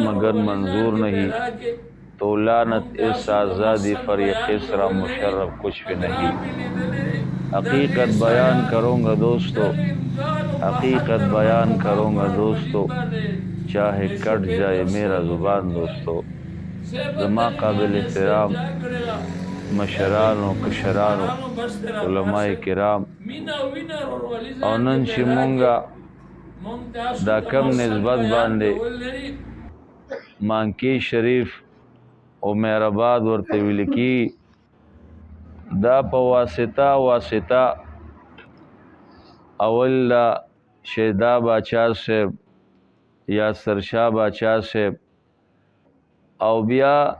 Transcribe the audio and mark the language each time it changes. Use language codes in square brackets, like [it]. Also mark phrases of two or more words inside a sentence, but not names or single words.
[ur] اگر منظور نہیں تو لعنت اس آزادی پر یہ خسرہ مشرف کچھ بھی نہیں حقیقت بیان کروں گا دوستو حقیقت بیان کروں گا دوستو چاہے کٹ جائے میرا زبان دوستو [ps] زما قابل احترام مشران و کشران علماء کرام او نن چې مونږه دا کم نسبت باندې مانکی شریف او مهرآباد ورته ویل کی دا په واسطه اول شیدا باچا صاحب یا سرشاه باچا صاحب او بیا